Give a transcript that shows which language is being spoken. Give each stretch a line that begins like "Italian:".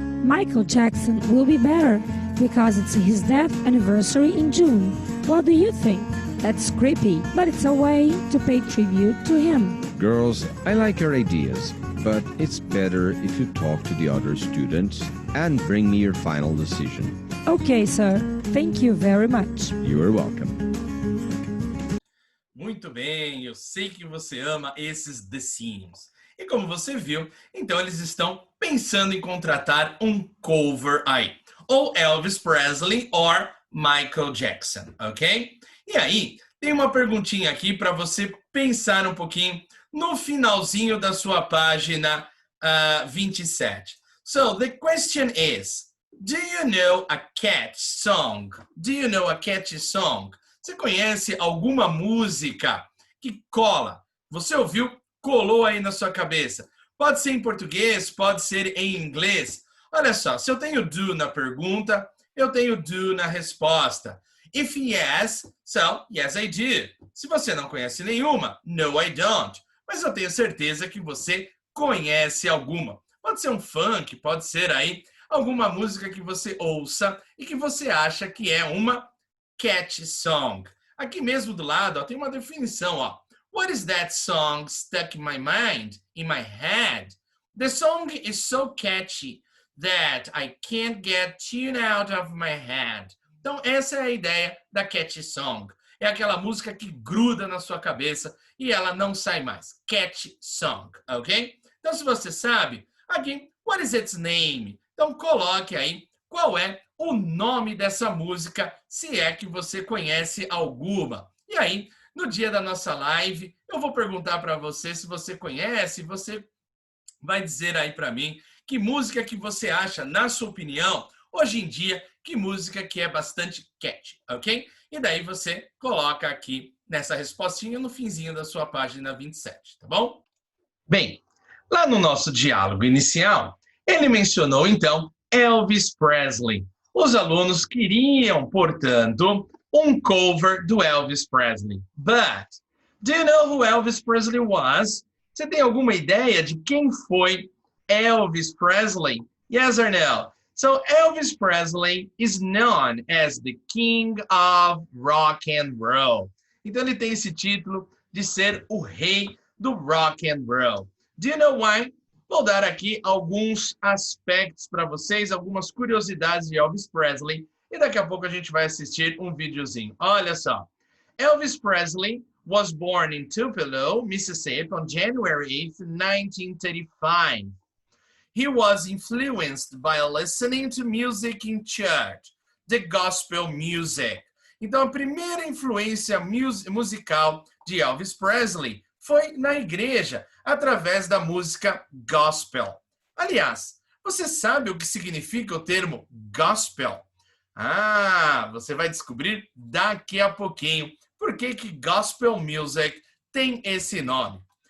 English: Michael Jackson will be better because it's his death anniversary in June. What do you think? That's creepy, but it's a way to pay tribute to him. Girls, I like your ideas, but it's better if you talk to the other students and bring me your final decision. Okay, sir. Thank you very much. You are welcome.
Portuguese: Muito bem, eu sei que você ama esses The Sims. E como você viu, então eles estão pensando em contratar um cover aí. Ou Elvis Presley ou Michael Jackson, ok? E aí, tem uma perguntinha aqui para você pensar um pouquinho no finalzinho da sua página 27.
English: So, the question is, do you know a catchy song? Do you know a catchy song?
Portuguese: Você conhece alguma música que cola? Você ouviu, colou aí na sua cabeça. Pode ser em português, pode ser em inglês. Olha só, se eu tenho do na pergunta, eu tenho do na resposta.
English: If yes, so yes I do.
Portuguese: Se você não conhece nenhuma,
English: no I don't.
Portuguese: Mas eu tenho certeza que você conhece alguma. Pode ser um funk, pode ser aí alguma música que você ouça e que você acha que é uma catchy song. Aqui mesmo do lado, ó, tem uma definição, ó.
English: What is that song stuck in my mind, in my head? The song is so catchy that I can't get tuned out of my head.
Portuguese: Então, essa é a ideia da catchy song. É aquela música que gruda na sua cabeça e ela não sai mais. Catchy song, ok? Então, se você sabe, aqui,
English: what is its name?
Portuguese: Então, coloque aí qual é o nome dessa música, se é que você conhece alguma. E aí, no dia da nossa live, eu vou perguntar para você se você conhece, você vai dizer aí para mim que música que você acha, na sua opinião, hoje em dia, que música que é bastante catchy, ok? E daí você coloca aqui nessa respostinha no finzinho da sua página 27, tá bom? Bem, lá no nosso diálogo inicial, ele mencionou então Elvis Presley. Os alunos queriam, portanto, um cover do Elvis Presley.
English: But, do you know who Elvis Presley was?
Portuguese: Você tem alguma ideia de quem foi Elvis Presley?
English: Yes or no? So Elvis Presley is known as the King of Rock and Roll.
Portuguese: Então ele tem esse título de ser o rei do rock and roll.
English: Do you know why?
Portuguese: Vou dar aqui alguns aspectos para vocês, algumas curiosidades de Elvis Presley, e daqui a pouco a gente vai assistir um videozinho. Olha só.
English: Elvis Presley was born in Tupelo, Mississippi on January 8th, 1935. He was influenced by listening to music in church, the gospel music.
Portuguese: Então, a primeira influência musical de Elvis Presley foi na igreja, através da música gospel. Aliás, você sabe o que significa o termo gospel? Ah, você vai descobrir daqui a pouquinho por que gospel music tem esse nome.